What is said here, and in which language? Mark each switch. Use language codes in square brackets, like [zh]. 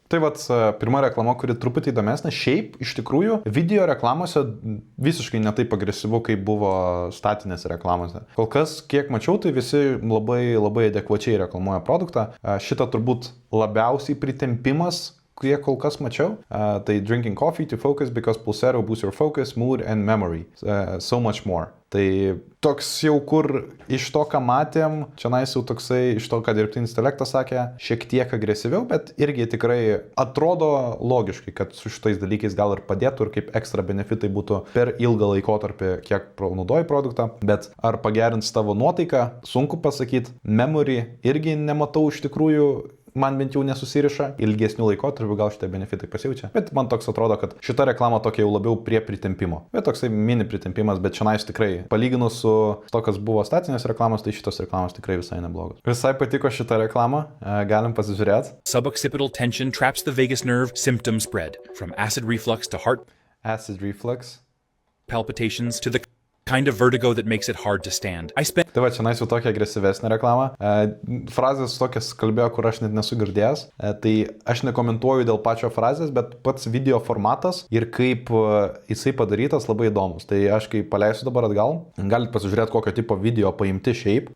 [lt] Tai vat, pirma reklama, kuri truputį įdomesnė, šiaip iš tikrųjų video reklamose visiškai netaip agresyvu, kaip buvo statinėse reklamose. Kol kas, kiek mačiau, tai visi labai adekvačiai reklamuoja produktą. Šitą turbūt labiausiai pritempimas, kiek kol kas mačiau. [en] Tai drinking coffee to focus because Pulsero boosts your focus, mood and memory. So much more. [lt] Tai toks jau kur iš to, ką matėm, čia jau toksai, iš to, ką dirbtinis intelektas sakė, šiek tiek agresyviau, bet irgi tikrai atrodo logiškai, kad su šitais dalykais gal ir padėtų ir kaip ekstra benefitai būtų per ilgą laikotarpį, kiek naudoji produktą, bet ar pagerins tavo nuotaiką, sunku pasakyti, memory irgi nematau iš tikrųjų, man bent jau nesusiriša, ilgesnių laikotarpių gal šitie benefitai pasijaučia, bet man toks atrodo, kad šita reklama tokia jau labiau prie pritempimo. Bet toksai mini pritempimas, bet šiandien tikrai, palyginus su to, kas buvo statinės reklamos, tai šitos reklamos tikrai visai neblogos. Visai patiko šitą reklamą, galim pasižiūrėti. [en] Suboccipital tension traps the vagus nerve, symptoms spread from acid reflux to heart Acid reflux. palpitations to the kind of vertigo that makes it hard to stand. [lt] Tai va, čia jau tokia agresyvesnė reklama. Frazės tokias kalbėjo, kur aš net nesu girdėjęs. Tai aš nekomentuoju dėl pačio frazės, bet pats video formatas ir kaip jisai padarytas labai įdomus. Tai aš kai paleisiu dabar atgal, galit pasižiūrėti, kokio tipo video paimti šiaip.